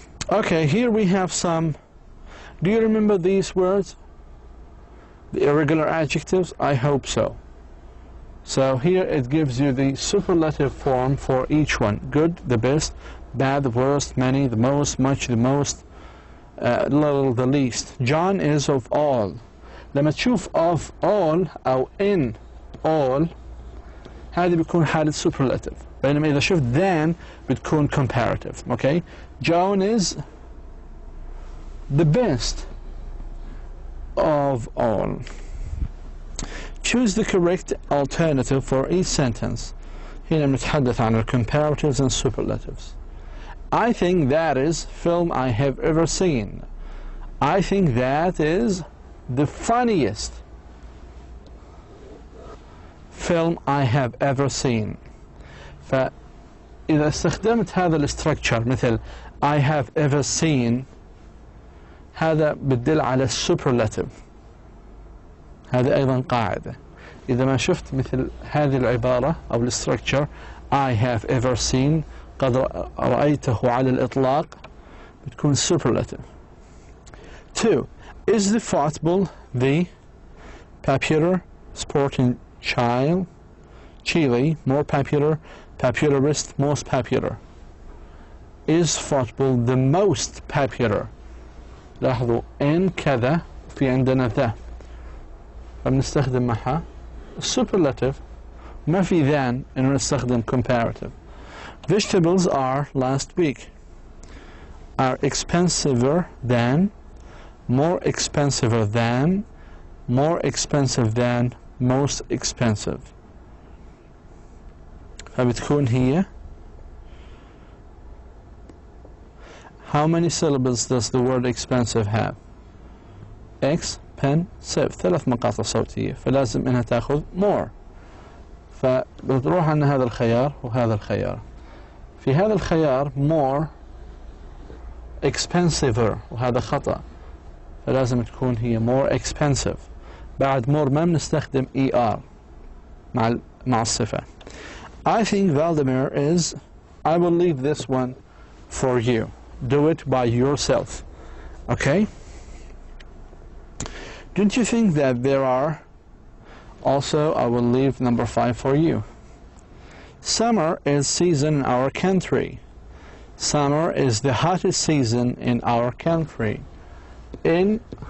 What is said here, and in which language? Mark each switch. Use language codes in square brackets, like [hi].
[en] Okay, here we have some. Do you remember these words? The irregular adjectives? I hope so. So here it gives you the superlative form for each one. Good, the best; bad, the worst; many, the most; much, the most; little, the least. John is of all. [ar] لما تشوف of all أو in all هذه بتكون حالة superlative، بينما إذا شفت than بتكون comparative. [en] Okay? John is the best of all. Choose the correct alternative for each sentence. [ar] هنا بنتحدث عن [en] comparatives and superlatives. I think that is film I have ever seen. I think that is the funniest film I have ever seen. [ar] فإذا استخدمت هذا الاستراكشر مثل [en] I have ever seen، [ar] هذا بتدل على superlative. هذا أيضا قاعدة. إذا ما شفت مثل هذه العبارة أو الاستراكشر [en] I have ever seen، [ar] قد رأيته على الإطلاق، بتكون superlative. [en] 2. Is the football the popular sport in Chile? More popular, popularist, most popular. Is football the most popular? [ar] لاحظوا in كذا في عندنا ذا، فبنستخدم معها superlative، ما في than إنه نستخدم comparative. [en] Vegetables are last week are expensiver than, more expensiver than, more expensive than, most expensive. [ar] فبتكون هي [en] How many syllables does the word expensive have? [ar] Expensive 3 مقاطع صوتية، فلازم انها تاخذ more. فبتروح عن هذا الخيار وهذا الخيار. في هذا الخيار more expensiver، وهذا خطأ، فلازم تكون هي more expensive. بعد more ما بنستخدم ER مع الصفة. [en] I think Vladimir is. I will leave this one for you. Do it by yourself. Okay? Don't you think that there are? Also, I will leave number 5 for you. Summer is season in our country. Summer is the hottest season in our country. In